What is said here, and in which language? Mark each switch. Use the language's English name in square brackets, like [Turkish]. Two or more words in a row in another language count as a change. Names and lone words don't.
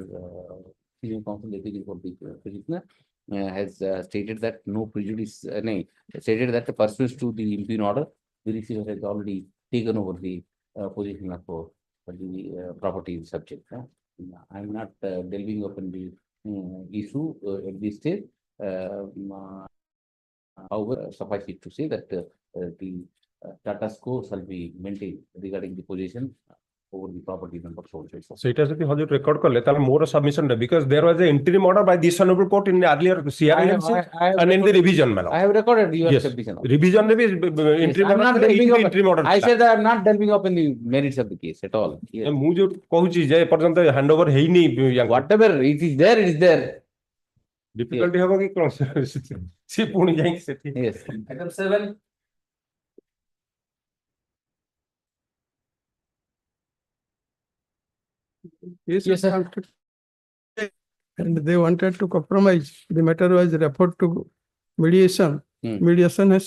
[English] Senior Counsel Deputy for the petitioner has stated that no prejudice, stated that pursuant to the impugn order, the receiver has already taken over the position of the property subject. I am not delving upon the issue at this stage. However, suffice it to say that the status quo shall be maintained regarding the position over the property number sold. [Odia] ସେଇଟା ଯଦି ହଜୁର ରେକର୍ଡ କଲେ ତାହେଲେ ମୋର submission ଟା [English] because there was a interim order by this honorable court in the earlier CRMC and in the revision, madam. I have recorded your Yes. submission. Revision maybe interim I'm not order delving up. interim order. I said I am not delving up in the merits of the case at all. Yes. [Odia] ମୁଁ ଯୋଉ କହୁଛି ଯେ ଏପର୍ଯ୍ୟନ୍ତ handover ହେଇନି [English] Whatever it is there, it is there. [Odia] difficulty ହବ କି କଣ ସେ ପୁଣି ଯାଇକି ସେଠି [English] Yes. Item 7. Yes, sir. And they wanted to compromise. The matter was referred to mediation. Mediation has succeeded.